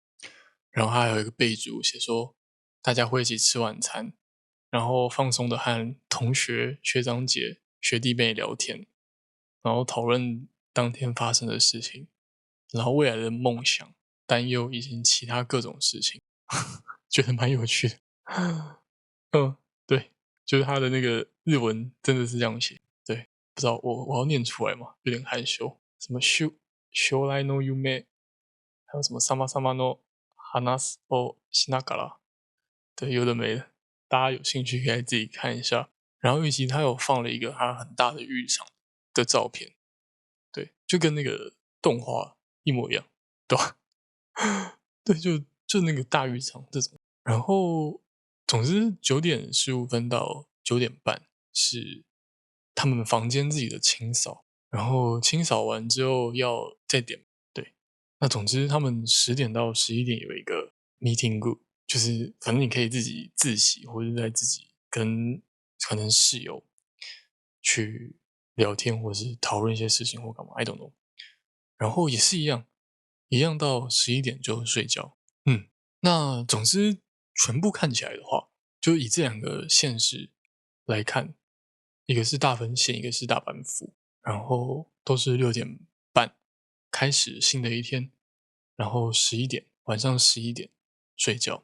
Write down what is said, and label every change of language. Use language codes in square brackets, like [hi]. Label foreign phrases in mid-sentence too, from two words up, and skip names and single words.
[zh] 然后他还有一个备注写说，大家会一起吃晚餐，然后放松的和同学、学长姐、学弟妹聊天，然后讨论当天发生的事情，然后未来的梦想、担忧以及其他各种事情，觉得蛮有趣的。嗯，对，就是他的那个日文真的是这样写。对，不知道我要念出来吗？有点害羞。什么 [ja] 将来の夢， [zh] 还有什么 [ja] 様々の話をしながら， [zh] 对，有的没的，大家有兴趣可以自己看一下。然后以及他有放了一个他很大的浴场的照片，对，就跟那个动画一模一样，对吧？对，就那个大浴场这种。然后，总之9点15分到9点半是他们房间自己的清扫，然后清扫完之后要再点。对，那总之他们10点到11点有一个 [en] meeting group， [zh] 就是反正你可以自己自习，或者在自己跟可能室友去聊天，或者是讨论一些事情或干嘛， [en] I don't know。 [zh] 然后也是一样到11点就睡觉。那总之全部看起来的话，就以这两个县市来看， 一个是大分县，一个是大阪府，然后都是6点半开始新的一天，然后晚上11点睡觉。